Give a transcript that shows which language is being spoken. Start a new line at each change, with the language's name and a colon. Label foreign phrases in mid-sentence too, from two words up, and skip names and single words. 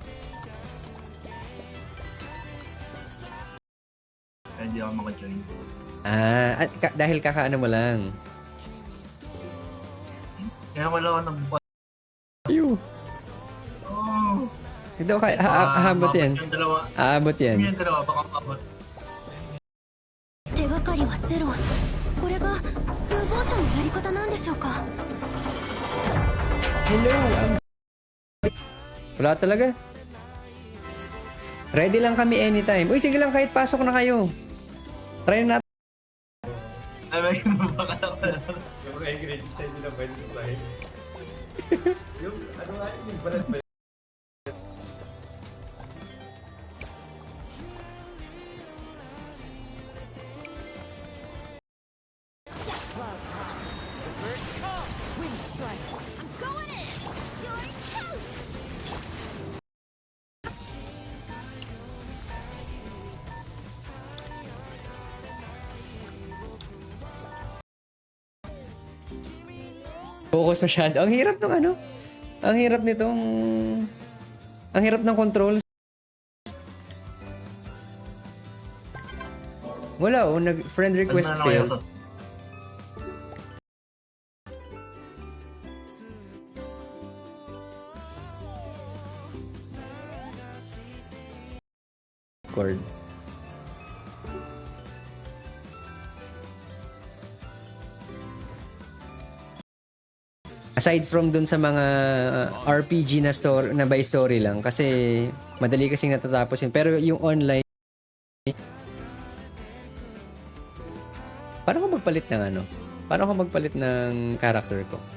Filipino: Kaya hindi ako maka-join. Dahil kakaano mo lang. Kaya wala ako ng buwan. Ew. Oh! Ito kaya, aabot yan. Yung dalawa. Aabot yan. Yung dalawa, baka maabot.
Japanese: 手がかりはゼロ。これが無謀者のやり方なんでしょうか。
Filipino: Hello. Wala talaga. Ready lang kami anytime. Uy, sige lang kahit pasok na kayo. Try na natin. Ay, may baka ako. Yung mga ingredients sa hindi na pwede sa sahig. Yung ano nga yung balat ba?
English: Clouds high. The birds come. Wind strike. I'm going in. You're toast.
Filipino: Focus masyado. Ang hirap ng ano? Ang hirap nitong... Ang hirap ng controls. Wala oh, friend request Ano kaya failed. to? Chord. Aside from dun sa mga RPG na story na by story lang kasi madali kasing natatapos yun. Pero yung online paano ko magpalit ng ano? Paano ko magpalit ng character ko?